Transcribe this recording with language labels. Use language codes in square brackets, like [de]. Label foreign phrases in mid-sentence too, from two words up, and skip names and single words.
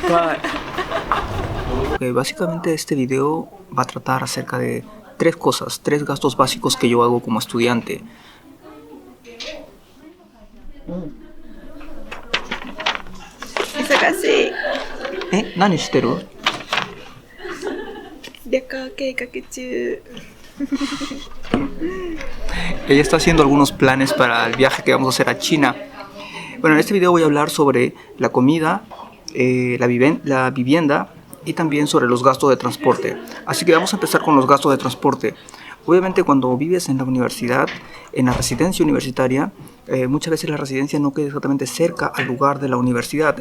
[es] いっぱい。Okay, básicamente este video va a tratar acerca de tres cosas, tres gastos básicos que yo hago como estudiante. [ja] 忙しい。何してる？旅行計画中。 [es] Ella está haciendo algunos planes para el viaje que vamos a hacer a China. Bueno, en este video voy a hablar sobre la comida, la vivienda y también sobre los gastos de transporte. Así que vamos a empezar con los gastos de transporte. Obviamente cuando vives en la universidad, en la residencia universitaria, muchas veces la residencia no queda exactamente cerca al lugar de la universidad.